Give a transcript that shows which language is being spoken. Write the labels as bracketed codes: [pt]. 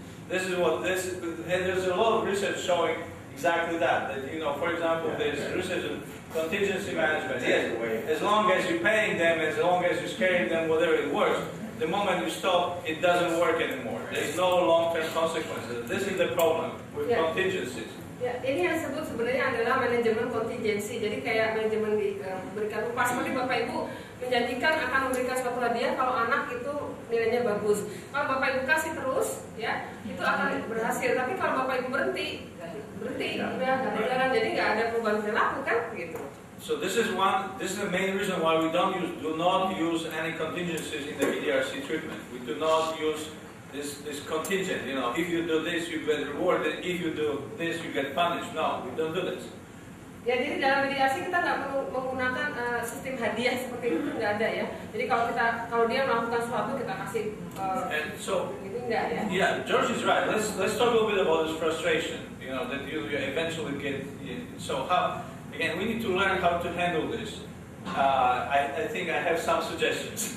[en] This is what this is, and there's a lot of research showing exactly that. That for example, there's research in contingency management. Yes, as long as you're paying them, as long as you're scaring them, whatever it works. The moment you stop, it doesn't work anymore. There's no long-term consequences. This is the problem with contingencies. [id] Ya, ini yang disebut sebenarnya adalah manajemen kontingensi. Jadi kayak manajemen diberikan upah seperti Bapak Ibu menjanjikan akan memberikan suatu hadiah kalau anak itu nilainya bagus. Kalau Bapak Ibu kasih terus, ya itu akan berhasil. Tapi kalau Bapak Ibu berhenti, udah nggak ada jalan. Jadi nggak ada perubahan perilaku kan, gitu. [en] So this is the main reason why we do not use any contingencies in the EDRC treatment. We do not use this contingent, you know, if you do this, you get rewarded, if you do this, you get punished. No, we don't do this. [id] Ya, jadi dalam mediasi kita nggak perlu menggunakan sistem hadiah seperti itu, nggak ada ya. Jadi kalau dia melakukan sesuatu kita kasih gitu enggak ya. [en] Yeah, George is right. Let's talk a little bit about this frustration. You know that you eventually get. So how? Again, we need to learn how to handle this. I think I have some suggestions.